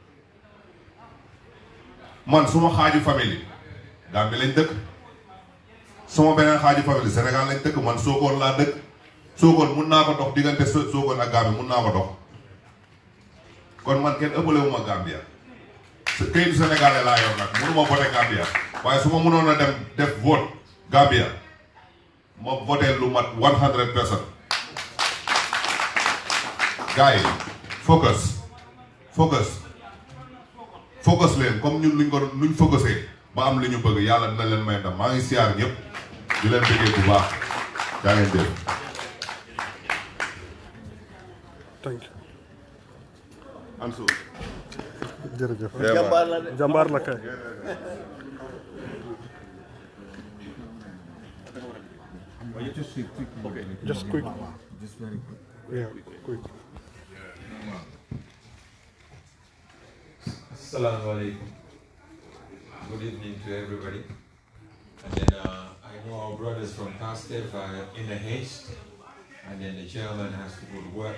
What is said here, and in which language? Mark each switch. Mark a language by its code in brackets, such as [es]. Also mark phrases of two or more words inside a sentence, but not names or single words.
[wo] man suma xaaju famille Gambie lañ dëkk suma beneen xaaju famille Sénégal lañ dëkk man Sokone laa dëkk Sokone mun naa ko dox diggante Sokone ak Gambie mun naa ko dox kon man kenn ëppale wu ma Gambia këyitu Sénégalais laa yor nag mënuma voté Gambia waaye su ma mënoon a dem def vote Gambia ma voté lu mat 100%. gars yi focus leen comme ñun luñ focusé ba am li ñu bëgg yàlla dina leen may ndam maa ngi siyaar ñëpp di leen bëggee bu baax yaa ngeen dégg. [en] thank you. Ansu. [wo] jërëjëf. Jàmbaar la de. jàmbaar la kay. [en] Just quick. Just very quick. Yeah, quick. [ar] Assalamu alaikum. [en] Good evening to everybody. And then I know our brothers from PASTEF are in a haste, and then the chairman has to go to work.